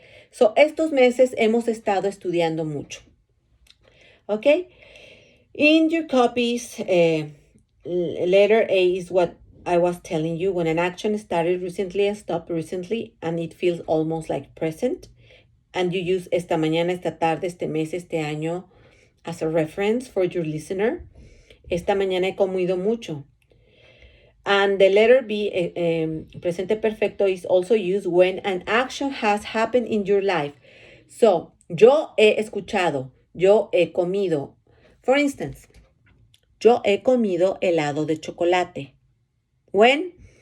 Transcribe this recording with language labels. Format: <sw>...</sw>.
<es>So estos meses hemos estado estudiando mucho.</es> <en>Okay? In your copies, letter A is what I was telling you. When an action started recently and stopped recently, and it feels almost like present, and you use</en> <es>esta mañana, esta tarde, este mes, este año</es> <en>as a reference for your listener.</en> <es>Esta mañana he comido mucho.</es> <en>And the letter B, presente perfecto, is also used when an action has happened in your life.</en> <es>So, yo he escuchado, yo he comido.</es> <en>For instance,</en> <es>yo he comido helado de chocolate.</es> <en>When?</en>